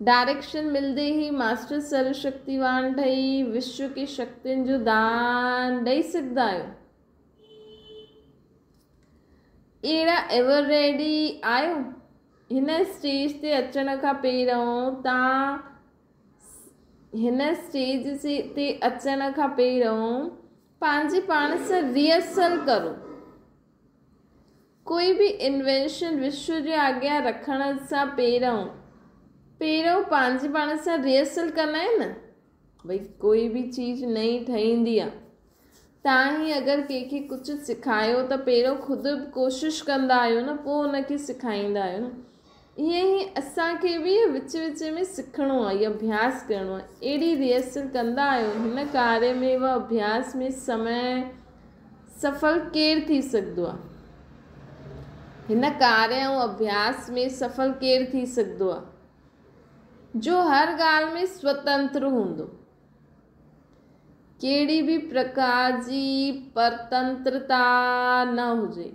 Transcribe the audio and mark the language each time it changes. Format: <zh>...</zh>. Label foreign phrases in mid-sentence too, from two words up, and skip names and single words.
<sd>डायरेक्शन मिलंदे ई मास्टर सर्वशक्तिवान ठही विश्व की शक्तियुनि जो दान ॾेई सघंदा आहियो। अहिड़ा</sd> <en>ever ready</en> <sd>आहियो। हिन स्टेज ते अचण खां पहिरियों तव्हां पंहिंजे पाण सां रिहर्सल करो। कोई भी इन्वेंशन विश्व जे अॻियां रखण सां पहिरियों पंहिंजे पाण सां रिहर्सल कंदा आहिनि न। भई कोई भी चीज़ नई ठहींदी आहे, तव्हां ही अगरि कंहिंखे कुझु सिखायो त पहिरियों ख़ुदि कोशिशि कंदा आहियो न, पोइ उनखे सिखाईंदा आहियो न। ईअं ई असांखे बि विच में सिखणो आहे, इहो अभ्यास करिणो आहे। अहिड़ी रिहर्सल कंदा आहियो। हिन कार्य में व अभ्यास में समय सफल केरु थी सघंदो आहे। हिन कार्य ऐं अभ्यास में सफल केरु थी सघंदो आहे, जो हर ॻाल्हि में स्वतंत्र हूंदो। कहिड़ी बि प्रकार जी परतंत्रता न हुजे।</sd>